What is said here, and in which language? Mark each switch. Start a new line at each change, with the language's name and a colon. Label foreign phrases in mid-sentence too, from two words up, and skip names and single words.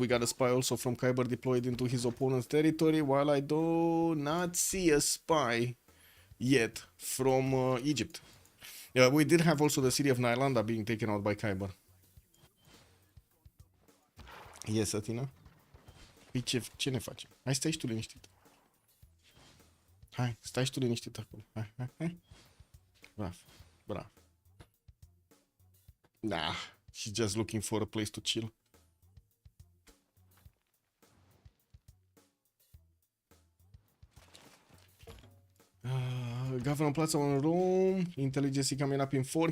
English: We got a spy also from Khyber deployed into his opponent's territory, while I do not see a spy yet from Egypt. We did have also the city of Nylanda being taken out by Khyber. Yes, Atina.
Romanian: Păi ce ne facem? Hai, stai și tu liniștit. Hai, stai și tu liniștit acolo. Hai. Brav.
English: Nah, she's just looking for a place to chill. Governor Plaza on Rome, Intelligence coming up in 4.